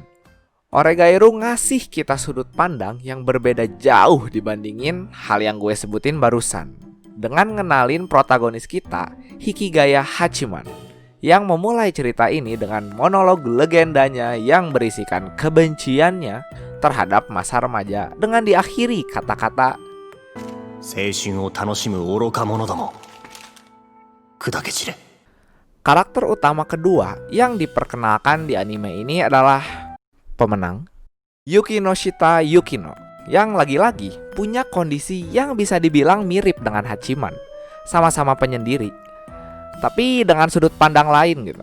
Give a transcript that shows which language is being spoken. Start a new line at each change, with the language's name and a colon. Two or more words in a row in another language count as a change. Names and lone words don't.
Indonesian: Oregairu ngasih kita sudut pandang yang berbeda jauh dibandingin hal yang gue sebutin barusan. Dengan ngenalin protagonis kita, Hikigaya Hachiman, yang memulai cerita ini dengan monolog legendanya yang berisikan kebenciannya terhadap masa remaja dengan diakhiri kata-kata
Japanese: 青春を楽しむ愚か者ども砕け散れ.
Indonesian: Karakter utama kedua yang diperkenalkan di anime ini adalah pemenang Yukinoshita Yukino, yang lagi-lagi punya kondisi yang bisa dibilang mirip dengan Hachiman, sama-sama penyendiri, tapi dengan sudut pandang lain gitu.